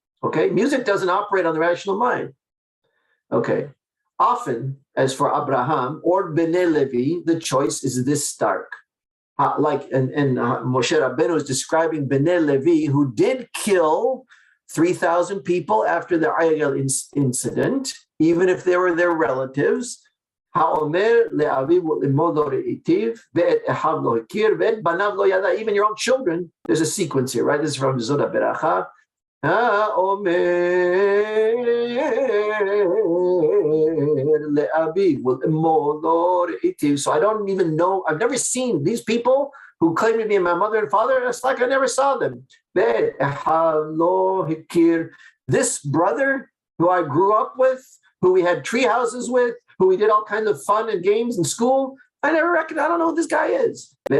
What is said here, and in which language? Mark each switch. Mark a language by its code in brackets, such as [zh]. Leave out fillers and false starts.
[en] Okay, music doesn't operate on the rational mind. Okay, often, as for Abraham or Bnei Levi, the choice is this stark. Moshe Rabbeinu is describing Bnei Levi, who did kill 3,000 people after the Ayel incident, even if they were their relatives. [he] האומר לאביו ולאמו לא ראיתיו, ואת אחיו לא הכיר, ואת בניו לא ידע. [en] Even your own children, there's a sequence here, right? This is from Zod HaBeracha. [he] האומר לאביו ולאמו לא ראיתיו. [en] So I don't even know, I've never seen these people who claim to be my mother and father. It's like I never saw them. [he] ואת אחיו לא הכיר. [en] This brother who I grew up with, who we had tree houses with, who we did all kinds of fun and games in school, I never reckoned, I don't know who this guy is.